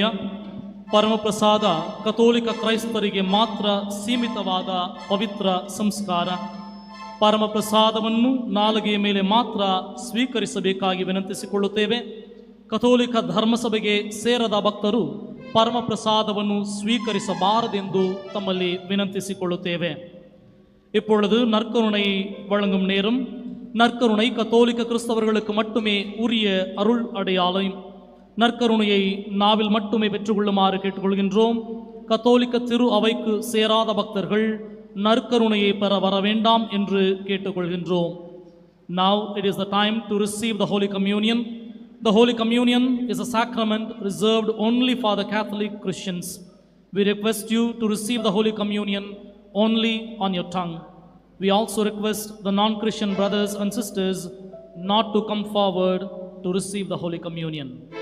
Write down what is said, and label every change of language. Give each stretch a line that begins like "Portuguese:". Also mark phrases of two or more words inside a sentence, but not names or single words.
Kannada: ಪರಮಪ್ರಸಾದ ಕಥೋಲಿಕ ಕ್ರೈಸ್ತರಿಗೆ ಮಾತ್ರ ಸೀಮಿತವಾದ ಪವಿತ್ರ ಸಂಸ್ಕಾರ. ಪರಮಪ್ರಸಾದವನ್ನು ನಾಲಿಗೆಯ ಮೇಲೆ ಮಾತ್ರ ಸ್ವೀಕರಿಸಬೇಕಾಗಿ ವಿನಂತಿಸಿಕೊಳ್ಳುತ್ತೇವೆ. ಕಥೋಲಿಕ ಧರ್ಮಸಭೆಗೆ ಸೇರದ ಭಕ್ತರು ಪರಮಪ್ರಸಾದವನ್ನು ಸ್ವೀಕರಿಸಬಾರದೆಂದು ತಮ್ಮಲ್ಲಿ ವಿನಂತಿಸಿಕೊಳ್ಳುತ್ತೇವೆ.
Tamil: இப்பொழுது நற்கருணை வழங்கும் நேரம். நற்கருணை கத்தோலிக்க கிறிஸ்தவர்களுக்கு மட்டுமே உரிய அருள் அடையாளம். நற்கருணையை நாவில் மட்டுமே பெற்றுக்கொள்ளுமாறு கேட்டுக்கொள்கின்றோம். கத்தோலிக்க திரு அவைக்கு சேராத பக்தர்கள் நற்கருணையை பெற வர வேண்டாம் என்று கேட்டுக்கொள்கின்றோம்.
English: Now it is the time to receive the Holy Communion. The Holy Communion is a sacrament reserved only for the Catholic Christians. We request you to receive the Holy Communion only on your tongue. We also request the non-Christian brothers and sisters not to come forward to receive the Holy Communion.